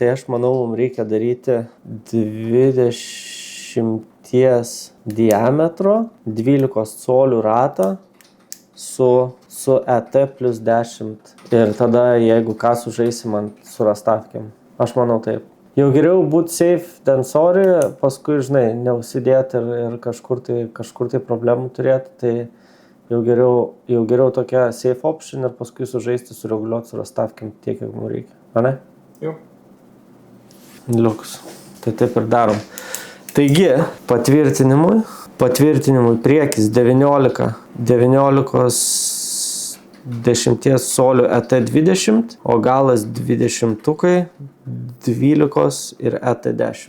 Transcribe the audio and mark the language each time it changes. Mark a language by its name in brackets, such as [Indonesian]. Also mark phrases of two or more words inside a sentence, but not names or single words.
[Lithuanian] tai aš manau, mums reikia daryti 20 diametro, 12 colių ratą su ET plus 10. Ir tada, jeigu ką sužaisim ant surastavkim. Aš manau taip. Jau geriau būti [English] safe than sorry, [Lithuanian] paskui, žinai, neusidėti ir kažkur tai problemų turėti, tai jau geriau tokia [English] safe option [Lithuanian] ir paskui sužaisti, sureguliuoti, surastavkim tiek, kiek mums reikia. Ar ne? Jau. Liuks. Tai taip ir darom. Taigi, patvirtinimui priekis 19 10 colių ET 20, o galas 20-tukai 12 ir ET 10.